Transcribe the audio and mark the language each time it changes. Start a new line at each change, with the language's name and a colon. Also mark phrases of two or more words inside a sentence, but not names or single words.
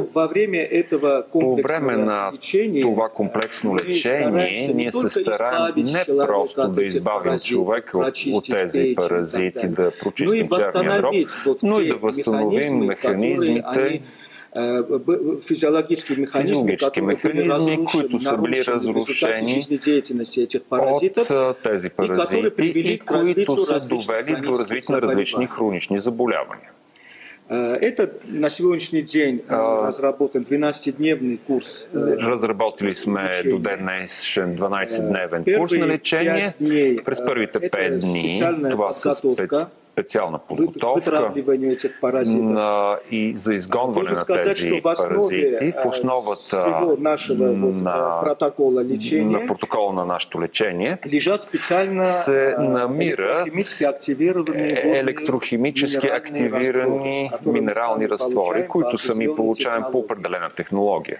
Bulgarian: По време на това комплексно лечение, ние се стараем не просто да избавим човека от тези паразити, да прочистим черния дроб, но и да възстановим механизмите, физиологически механизми, които са били разрушени от тези паразити и които са довели до развитие на различни хронични заболявания.
Russian: На сегодняшний день разработан 12-дневный курс.
Bulgarian: Разработили сме до ден днешен 12-дневен курс на лечение. През първите 5 дни това са специална подготовка и за изгонване на тези паразити. В основата на протокола на нашето лечение се намират електрохимически активирани минерални разтвори, които сами получаваме по определена технология.